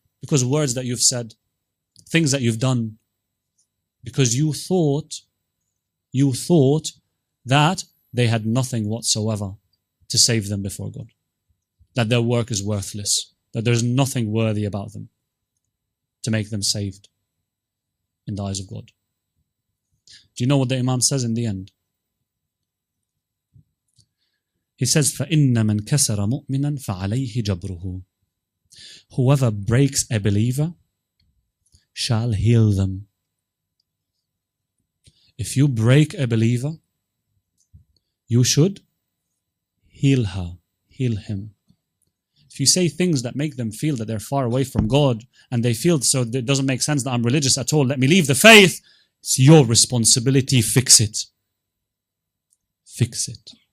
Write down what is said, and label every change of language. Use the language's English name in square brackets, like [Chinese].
[English] Because words that you've said, things that you've done, because you thought that they had nothing whatsoever to save them before God. That their work is worthless, that there's nothing worthy about them to make them saved in the eyes of God. Do you know what the Imam says in the end? He says, [Arabic] فَإِنَّ مَنْ كَسَرَ مُؤْمِنًا فَعَلَيْهِ جَبْرُهُ. [English] Whoever breaks a believer shall heal them. If you break a believer, you should heal her, heal him. If you say things that make them feel that they're far away from God and they feel so it doesn't make sense that I'm religious at all, let me leave the faith, it's your responsibility, fix it. Fix it.